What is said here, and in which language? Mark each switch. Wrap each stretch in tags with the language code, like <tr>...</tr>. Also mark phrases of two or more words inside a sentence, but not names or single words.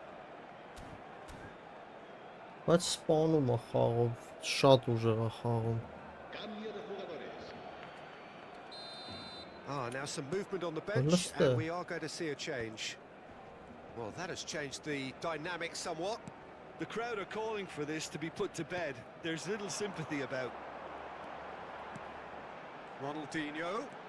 <hy>Բայց սպանում է խաղով, շատ ուժեղ է խաղում։</hy> <es>Cambio de jugadores.</es> <en>Now some movement on the bench, and we are going to see a change. Well, that has changed the dynamic somewhat. The crowd are calling for this to be put to bed. There's little sympathy about. Ronaldinho.</en>